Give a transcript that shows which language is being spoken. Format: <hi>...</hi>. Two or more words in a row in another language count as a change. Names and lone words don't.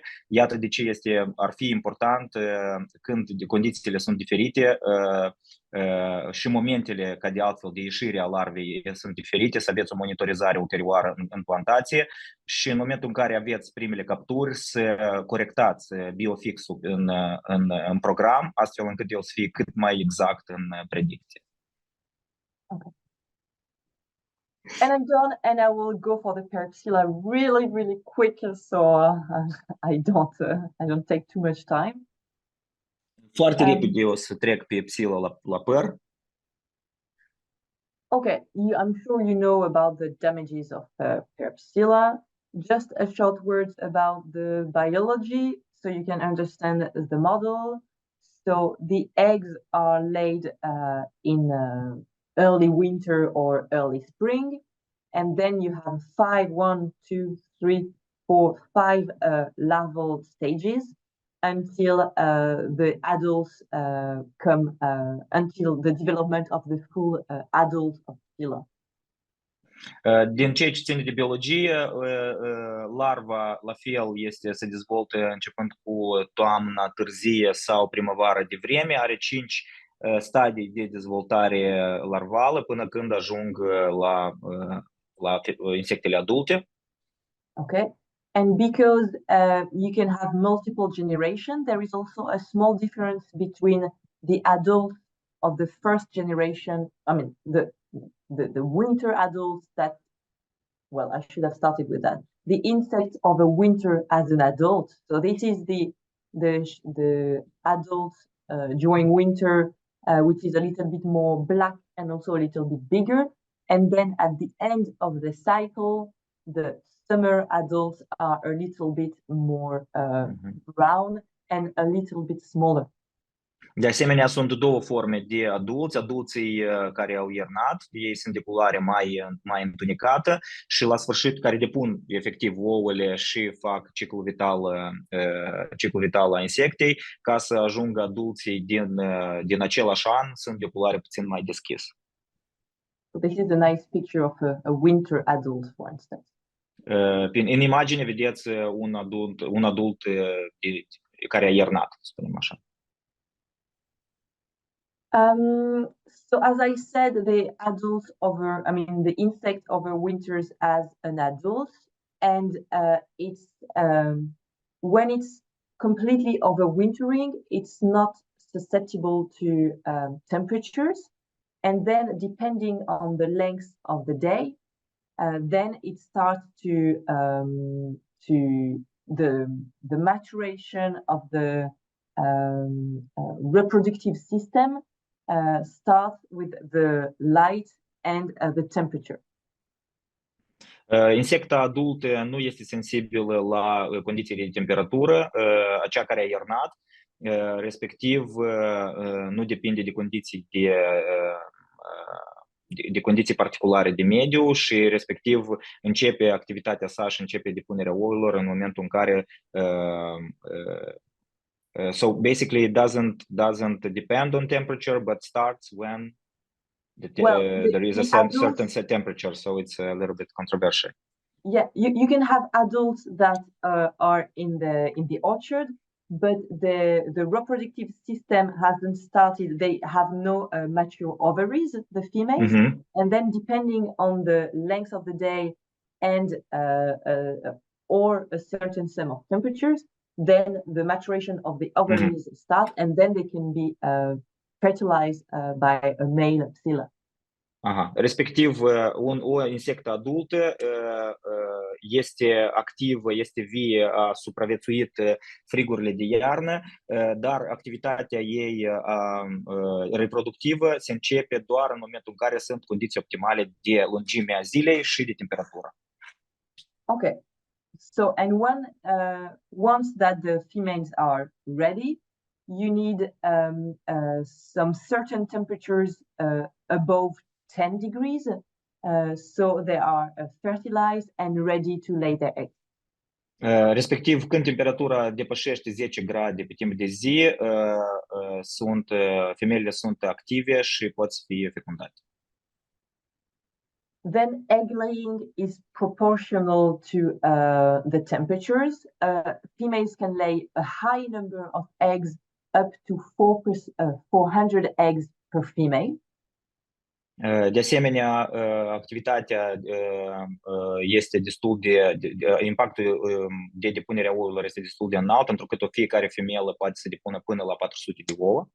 <ro>Iată de ce ar fi important când condițiile sunt diferite și momentele ca de altfel de ieșire a larvei sunt diferite, să aveți o monitorizare ulterioară în plantație și în momentul în care aveți primele capturi să corectați biofixul în program, astfel încât el să fie cât mai exact în predicție.</ro> <en>Okay. And I'm done, and I will go for the peripsilla really quick, so I don't take too much time.</en> <ro>Foarte repede o să trec pe psila la păr.</ro> <en>Okay, I'm sure you know about the damages of peripsilla. Just a short words about the biology, so you can understand the model. So the eggs are laid in early winter or early spring, and then you have 5 larval stages until the adults come, until the development of the full adult of Psylla.</en> <ro>Din ceea ce ține de biologie, larva la fel se dezvoltă începând cu toamna târzie sau primăvara devreme, are 5 stadii de dezvoltare larvală până când ajung la insectele adulte.</ro> <en>Okay, and because you can have multiple generations, there is also a small difference between the adults of the first generation. I mean, the winter adults that, well, I should have started with that. The insect of a winter as an adult. So this is the adult during winter, which is a little bit more black and also a little bit bigger. And then at the end of the cycle, the summer adults are a little bit more brown and a little bit smaller.</en> <ro>De asemenea, sunt două forme de adulți, adulții care au iernat, ei sunt de culoare mai întunecată și la sfârșit care depun efectiv ouăle și fac ciclul vital a insectei, ca să ajungă adulții din același an, sunt de culoare puțin mai deschis.</ro> <en>So this is a nice picture of a winter adult, for instance.</en> <ro>În imagine vedeți un adult care a iernat, să spunem așa.</ro> <en>So as I said, the insect overwinters as an adult, and it's when it's completely overwintering, it's not susceptible to temperatures, and then depending on the length of the day, then it starts to the maturation of the reproductive system starts with the light and the temperature.</en> <ro>Insecta adultă nu este sensibilă la condițiile de temperatură, acea care a iernat, respectiv nu depinde de condiții de condiții particulare de mediu și respectiv începe activitatea sa și începe depunerea ouălor în momentul în care</ro> <en>so basically it doesn't depend on temperature, but starts when there is a certain set temperature, so it's a little bit controversial. Yeah, you can have adults that are in the orchard, but the reproductive system hasn't started. They have no mature ovaries, the females, and then depending on the length of the day and or a certain sum of temperatures, then the maturation of the ovaries start, and then they can be fertilized by a male psylla. Aha.</en> <ro>Respectiv, o insectă adultă este activă, este vie, a supraviețuit frigurile de iarnă, dar activitatea ei reproductivă se începe doar în momentul în care sunt condiții optimale de lungimea zilei și de temperatură.</ro> <en>Okay, so and once that the females are ready, you need some certain temperatures above 10 degrees, so they are fertilized and ready to lay their eggs.</en> <ro>Respectiv, când temperatura depășește 10 grade pe timp de zi, femeile sunt active și pot fi fecundate.</ro> <en>Then egg laying is proportional to the temperatures. Females can lay a high number of eggs, up to 400 eggs per female.</en> <ro>De asemenea, activitatea este destul impactul de depunere a ouălor este destul de înalt, pentru că fiecare femeie poate să depună până la 400 de ouă.</ro>